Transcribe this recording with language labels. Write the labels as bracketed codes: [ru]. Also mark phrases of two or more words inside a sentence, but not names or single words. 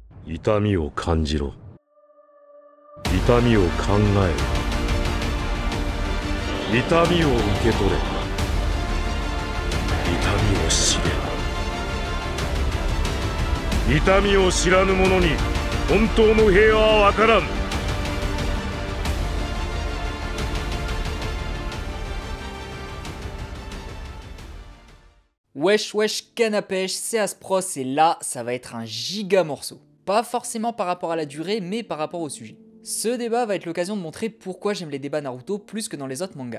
[ja] 痛みを感じろ。痛みを考えろ。痛みを受け取れ。痛みを知れ。痛みを知らぬ者に本当の平和はわからん。 [fr] Wesh wesh canne à pêche, c'est Aspros et là, ça va être un giga morceau. Pas forcément par rapport à la durée, mais par rapport au sujet. Ce débat va être l'occasion de montrer pourquoi j'aime les débats Naruto plus que dans les autres mangas.